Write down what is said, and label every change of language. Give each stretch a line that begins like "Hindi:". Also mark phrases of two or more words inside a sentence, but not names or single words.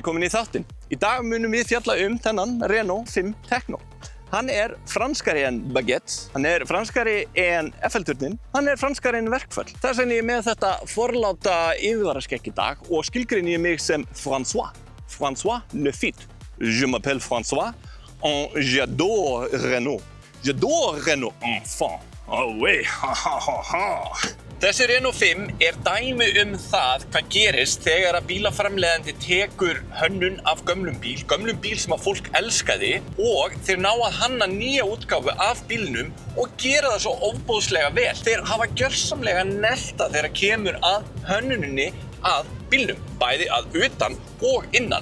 Icelandic: í þáttinn. Í dag munum við fjalla þennan Renault 5 Tekno. Hann franskari en Baguette, hann franskari en Eiffelturnin, hann franskari en verkföll. Þess vegna ég með þetta forláta yfirvaraskegg í dag og skilgreini ég mig sem François.
French: François le Fit. Je m'appelle François et j'adore Renault. J'adore Renault, enfant. Oh oui, ha ha ha ha.
Icelandic: Þessi Renault 5 dæmi það hvað gerist þegar að bílaframleiðandi tekur hönnun af gömlum bíl sem að fólk elskaði og þeir ná að hanna nýja útgáfu af bílnum og gera það svo ofboðslega vel. Þeir hafa gjörsamlega nelta þegar kemur að hönnuninni að bílnum, bæði að utan og innan.